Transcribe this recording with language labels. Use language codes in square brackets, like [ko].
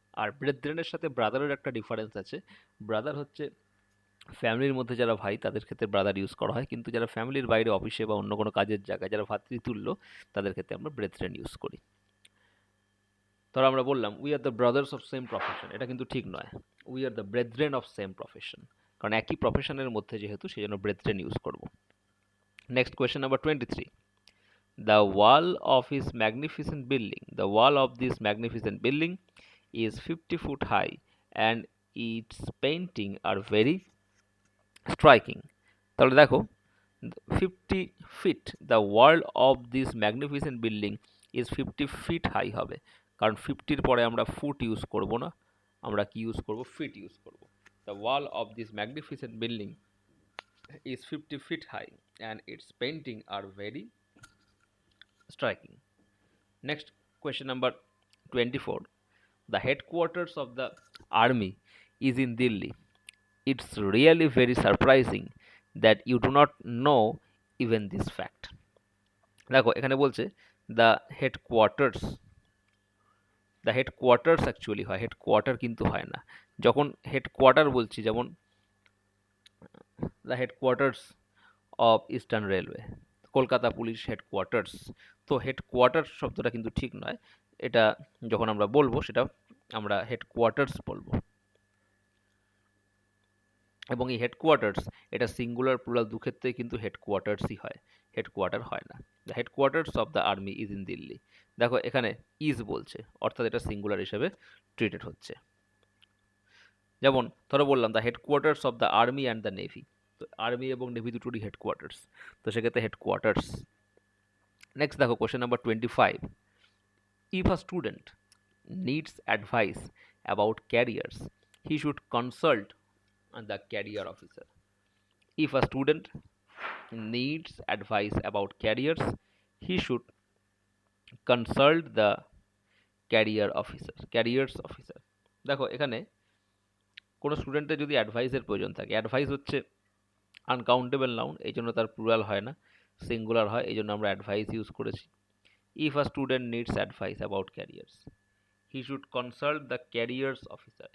[bn] আর ব্রেথরেনের সাথে ব্রাদারের একটা ডিফারেন্স আছে। ব্রাদার হচ্ছে ফ্যামিলির মধ্যে যারা ভাই, তাদের ক্ষেত্রে ব্রাদার ইউজ করা হয়, কিন্তু যারা ফ্যামিলির বাইরে অফিসে বা অন্য কোনো কাজের জায়গায় যারা ভাতৃতুল্য, তাদের ক্ষেত্রে আমরা ব্রেথরেন ইউজ করি। ধরো আমরা বললাম [en] we are the brothers of same profession, [bn] এটা কিন্তু ঠিক নয়, [en] we are the brethren of same profession, [bn] কারণ একই প্রফেশনের মধ্যে যেহেতু, সেই জন্য ব্রেথরেন ইউজ করব। [en] Next question number 23, the wall of his magnificent building, the wall of this magnificent building is 50 foot high and its painting are very striking. [bn] তাহলে দেখো [en] 50 feet, the wall of this magnificent building is 50 feet high [bn] হবে, কারণ 50 এর পরে আমরা foot use করব না, আমরা কি ইউজ করব, ফিট ইউজ করব। [en] the wall of this magnificent building is 50 feet high and its painting are very striking. Next question number 24, the headquarters of the army is in Delhi. It's really very surprising that you do not know even this fact. [bn] দেখো এখানে বলছে [en] the headquarters [bn] the headquarters actually হয়, headquarter কিন্তু হয় না। যখন headquarter বলছি, যেমন [en] the headquarters of Eastern Railway, [bn] Kolkata police headquarters, তো হেডকোয়ার্টার শব্দটা কিন্তু ঠিক নয়। এটা যখন আমরা বলবো সেটা আমরা হেডকোয়ার্টার্স বলবো। এবং এই হেডকোয়ার্টার্স এটা সিঙ্গুলার প্লুরাল দুক্ষেত্রেই কিন্তু হেডকোয়ার্টার্সই হয়, হেডকোয়ার্টার হয় না। [en] The headquarters of the army is in Delhi. [bn] দেখো এখানে ইজ বলছে, অর্থাৎ এটা সিঙ্গুলার হিসেবে ট্রিটেড হচ্ছে। যেমন ধরো বললাম [en] the headquarters of the army and the navy, [bn] তো আর্মি এবং নেভি দুটোরই হেডকোয়ার্টার্স, তো সেক্ষেত্রে হেডকোয়ার্টার্স। [en] Next দেখো question number 25, if a student needs advice about careers, he should consult the career officer. If a student needs advice about careers, he should consult the careers officer. [bn] দেখো এখানে কোনো স্টুডেন্টের যদি অ্যাডভাইসের প্রয়োজন থাকে, অ্যাডভাইস হচ্ছে uncountable noun, এই জন্য তার প্লুরাল হয় না, সিঙ্গুলার হয়, এই জন্য আমরা অ্যাডভাইস ইউজ করেছি। [en] If a student needs advice about careers, he should consult the careers officer.